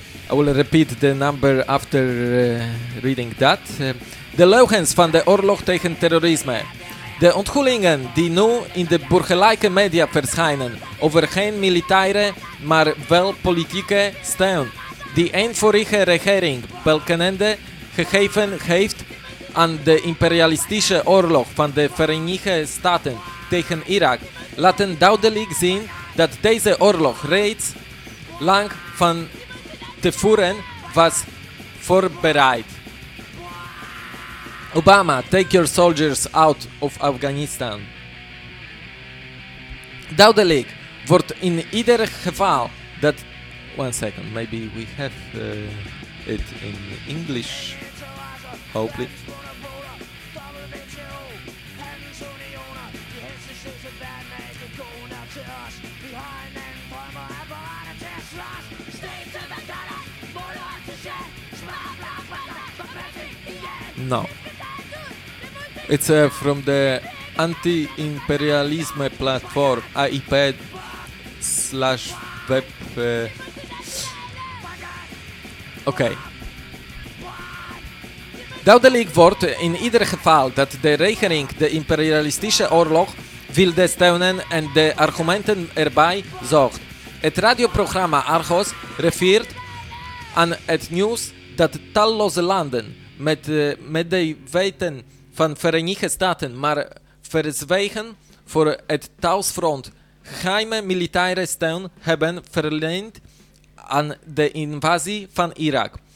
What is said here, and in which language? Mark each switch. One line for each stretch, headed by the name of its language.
English: I will repeat the number after reading that.
Dutch: De leugens van de oorlog tegen terrorisme. De onthullingen die nu in de burgerlijke media verschijnen over geen militaire, maar wel politieke steun die een vorige regering Balkenende gegeven heeft aan de imperialistische oorlog van de Verenigde Staten tegen Irak, laten duidelijk zien dat deze oorlog reeds lang van te voeren was voorbereid.
English: Obama, take your soldiers out of Afghanistan.
Dutch: Duidelijk wordt in ieder geval dat...
English: One second, maybe we have it in English. Hopefully. No. It's from the anti-imperialism platform AIP/web. Okay.
Dutch: Duidelijk wordt in ieder geval dat de regering de imperialistische oorlog wilde steunen en de argumenten erbij zocht. Het radioprogramma Argos refereert aan het nieuws dat talloze landen met de weten van Verenigde Staten, maar verzwegen voor het thuisfront geheime militaire steun hebben verleend aan de invasie van Irak.